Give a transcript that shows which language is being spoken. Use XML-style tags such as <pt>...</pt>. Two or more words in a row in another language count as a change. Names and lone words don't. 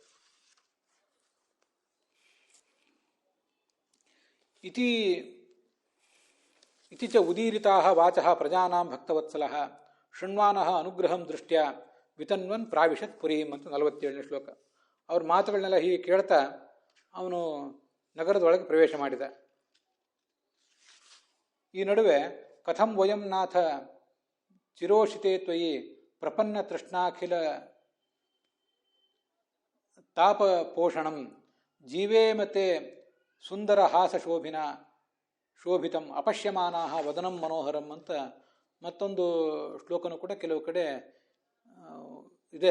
<sa>ಇತಿ ಚ ಉದೀರಿತಾಃ ವಾಚಃ ಪ್ರಜಾನಾಂ ಭಕ್ತವತ್ಸಲಃ ಶೃಣ್ವಾನಃ ಅನುಗ್ರಹಂ ದೃಷ್ಟ್ಯಾ ವಿತನ್ವನ್ ಪ್ರಾವಿಶತ್ ಪುರೀಂ</sa> <kn>ಅಂತ 47ನೇ ಶ್ಲೋಕ. ಅವ್ರ ಮಾತುಗಳನ್ನೆಲ್ಲ ಹೀಗೆ ಕೇಳ್ತಾ ಅವನು ನಗರದೊಳಗೆ ಪ್ರವೇಶ ಮಾಡಿದ. ಈ ನಡುವೆ</kn> <sa>ಕಥಂ ವಯಂ ನಾಥ ಚಿರೋಷಿತೆ ತ್ವಯಿ ಪ್ರಪನ್ನ ತೃಷ್ಣಾಖಿಲ ತಾಪ ಪೋಷಣಂ ಜೀವೇಮತೆ ಸುಂದರ ಹಾಸ ಶೋಭಿತಂ ಅಪಶ್ಯಮಾನಾಹ ವದನಂ ಮನೋಹರಂ</sa> <kn>ಅಂತ ಮತ್ತೊಂದು ಶ್ಲೋಕನೂ ಕೂಡ ಕೆಲವು ಕಡೆ ಇದೆ.</kn>